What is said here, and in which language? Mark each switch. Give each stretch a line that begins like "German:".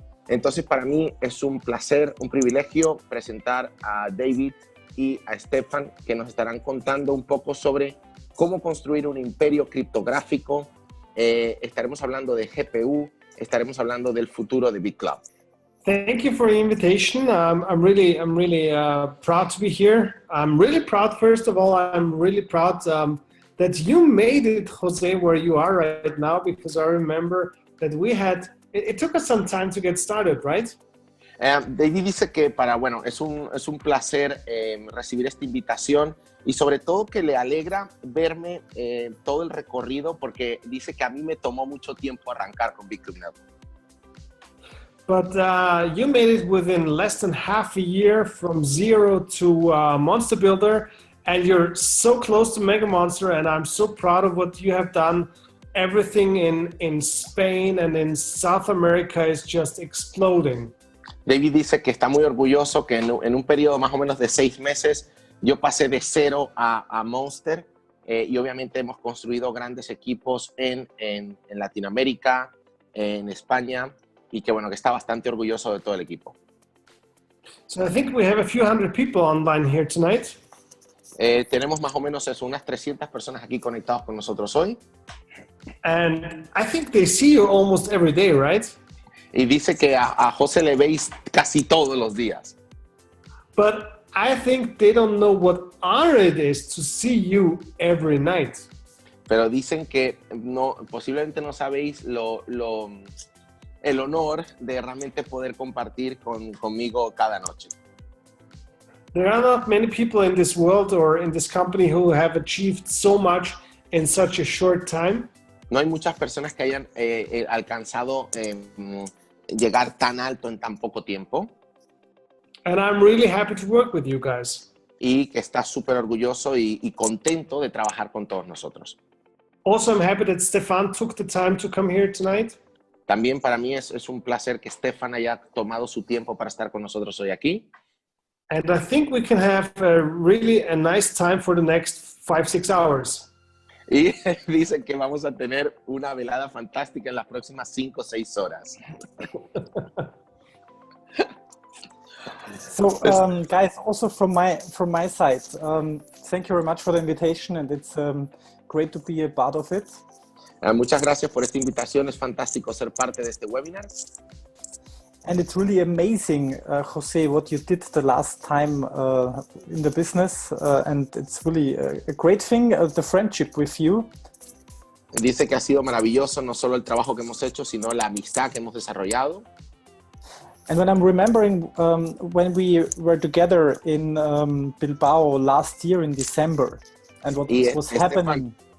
Spanish: Entonces, para mí es un placer, un privilegio presentar a David y a Stefan, que nos estarán contando un poco sobre cómo construir un imperio criptográfico. Estaremos hablando de GPU, estaremos hablando del futuro de Bitclub.
English: Thank you for the invitation. I'm really proud to be here. I'm really proud, first of all, I'm really proud that you made it, Jose, where you are right now, because I remember that we had, it took us some time to get started, right?
Spanish: David dice que es un placer recibir esta invitación y sobre todo que le alegra verme todo el recorrido, porque dice que a mí me tomó mucho tiempo arrancar con Bitclub Network.
English: But you made it within less than half a year from zero to Monster Builder. And you're so close to Mega Monster, and I'm so proud of what you have done. Everything in Spain and in South America is just exploding.
Spanish: David dice que está muy orgulloso que en un periodo más o menos de 6 meses yo pasé de 0 a Monster, y obviamente hemos construido grandes equipos en Latinoamérica, en España, y que que está bastante orgulloso de todo el equipo.
English: So I think we have a few hundred people online here tonight.
Spanish: Tenemos más o menos unas 300 personas aquí conectados con nosotros hoy.
English: And I think they see you almost every day, right?
Spanish: Y dice que a José le veis casi todos los días.
English: But I think they don't know what honor it is to see you every night.
Spanish: Pero dicen que posiblemente no sabéis el honor de realmente poder compartir conmigo cada noche.
English: There are not many people in this world or in this company who have achieved so much in such a short time.
Spanish: No hay muchas personas que hayan alcanzado llegar tan alto en tan poco tiempo.
English: And I'm really happy to work with you guys.
Spanish: Y que está súper orgulloso y contento de trabajar con todos nosotros.
English: Also, I'm happy that Stefan took the time to come here tonight.
Spanish: También para mí es un placer que Stefan haya tomado su tiempo para estar con nosotros hoy aquí.
English: And I think we can have a nice time for the next 5-6 hours.
Spanish: Y dicen que vamos a tener una velada fantástica en las próximas 5 o 6 horas.
English: So, guys, also from my side, thank you very much for the invitation, and it's great to be a part of it.
Spanish: Muchas gracias por esta invitación. Es fantástico ser parte de este webinar.
English: And it's really amazing, Jose, what you did the last time in the business, and it's really a great thing, the friendship with you.
Spanish: Dice que ha sido maravilloso no solo el trabajo que hemos hecho, sino la amistad que hemos desarrollado.
English: And when I'm remembering when we were together in Bilbao last year in December, and what was happening.